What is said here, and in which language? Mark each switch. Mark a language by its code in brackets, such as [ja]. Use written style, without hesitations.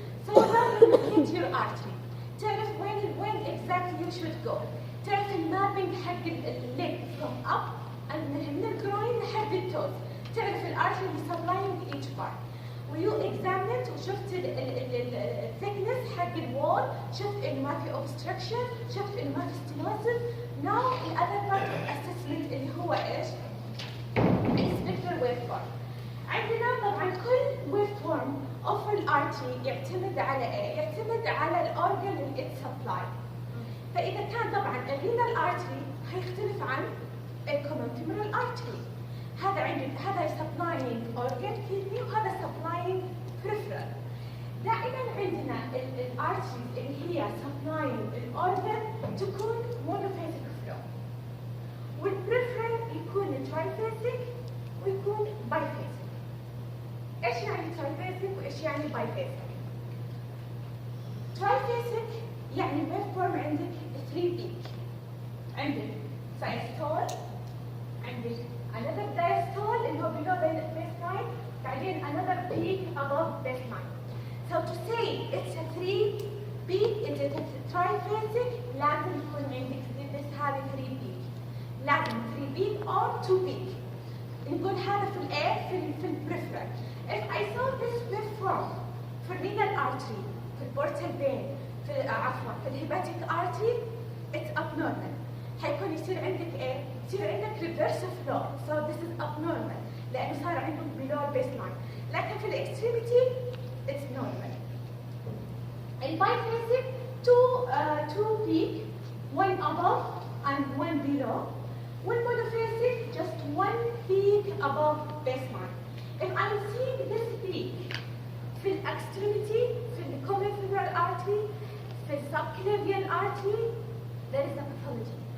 [en] So now you locate your artery. [ar] تعرف [en] when exactly you should go. [ar] تعرف المابينج حق leg [en] from up and [ar] من الgroin لحد الtoes. تعرف الارتري اللي [en] supplying each part. [ar] ويو examined وشفت thickness حق الwall، شفت إنه ما في obstruction، شفت إنه ما في stenosis. Now the other part of assessment اللي هو إيش؟ spectral waveform. عندنا طبعا كل waveform of الارتري يعتمد على ايه؟ يعتمد على الاورجن اللي [en] it supply. [ar] فاذا كان طبعا الرينال artery هيختلف عن الكومن femoral artery. هذا هذا [en] supplying organ kidney [ar] وهذا [en] supplying peripheral. [ar] دائما عندنا الارتري اللي هي supplying الاورجن تكون monophasic flow. والperipheral يكون triphasic ويكون biphasic. ايش يعني triphasic وايش يعني biphasic؟ triphasic يعني waveform عندك 3 peak. عندك [en] systole، عندك another diastole [ar] اللي هو [en] below the baseline، [ar] بعدين [en] another peak above baseline. So to say it's a 3 peak it's a triphasic [ar] لازم يكون عندك [en] this [ar] هذه [en] 3 peak. [ar] لازم [en] 3 peak or 2 peak. [ar] نقول هذا في الايه في البريفرال. [en] If I saw this waveform [ar] في الرينال [en] artery [ar] في البورتال [en] vein [ar] في عفوا في الهيباتيك [en] artery it's abnormal. [ar] حيكون يصير عندك ايه؟ يصير عندك reverse flow. [en] So this is abnormal [ar] لأنه صار عندك [en] below baseline. [ar] لكن في الاكستريميتي [en] it's normal. البايفيزيك two peak, one above and one below. When monophasic, just one peak above baseline. If I'm seeing this peak في extremity, في the common femoral artery, في subclavian artery, there is a pathology.